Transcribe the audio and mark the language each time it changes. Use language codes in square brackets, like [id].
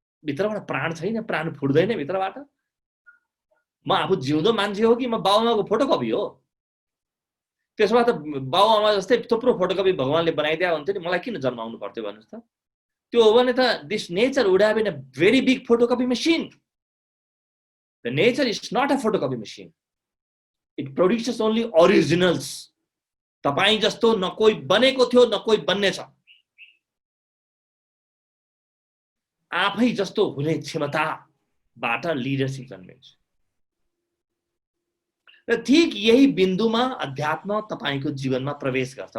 [ne] भित्रबाट प्राण छैन, प्राण फुट्दैन भित्रबाट। म आफू जिउँदो मान्छे हो कि म बाबुआमाको फोटोकपी हो? त्यसमा त बाबुआमा जस्तै थुप्रो फोटोकपी भगवानले बनाइदिया हुन्थ्यो नि, मलाई किन जन्माउनु पर्थ्यो भन्नुस् त? त्यो हो भने त [en] This nature would have been a very big photocopy machine. The nature is not a photocopy machine. It produces only originals. [ne] तपाई जस्तो न कोही बनेको थियो न कोही बन्ने छ। आफै जस्तो हुने क्षमताबाट लिडरशिप जन्मिन्छ। र ठीक यही बिन्दुमा अध्यात्म तपाईको जीवनमा प्रवेश गर्छ।